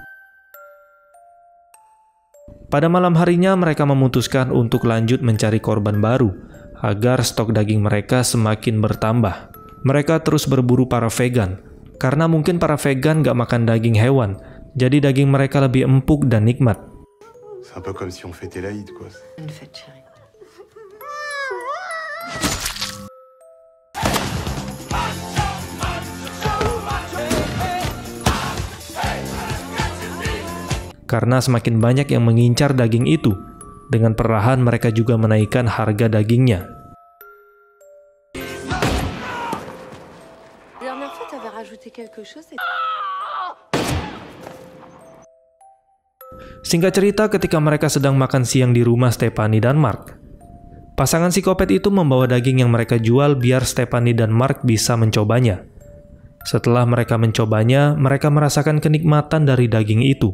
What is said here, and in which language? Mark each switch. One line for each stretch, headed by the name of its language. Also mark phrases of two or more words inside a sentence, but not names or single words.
Indonesian: Pada malam harinya mereka memutuskan untuk lanjut mencari korban baru, agar stok daging mereka semakin bertambah. Mereka terus berburu para vegan, karena mungkin para vegan gak makan daging hewan, jadi daging mereka lebih empuk dan nikmat.
French: C'est un peu comme si on fêtait l'Aïd, quoi. Une fête, chérie.
Indonesian: Karena semakin banyak yang mengincar daging itu, dengan perlahan mereka juga menaikkan harga dagingnya.
French: La dernière fois, t'avais rajouté quelque chose et...
Indonesian: Singkat cerita, ketika mereka sedang makan siang di rumah Stephanie dan Mark, pasangan psikopat itu membawa daging yang mereka jual biar Stephanie dan Mark bisa mencobanya. Setelah mereka mencobanya, mereka merasakan kenikmatan dari daging itu.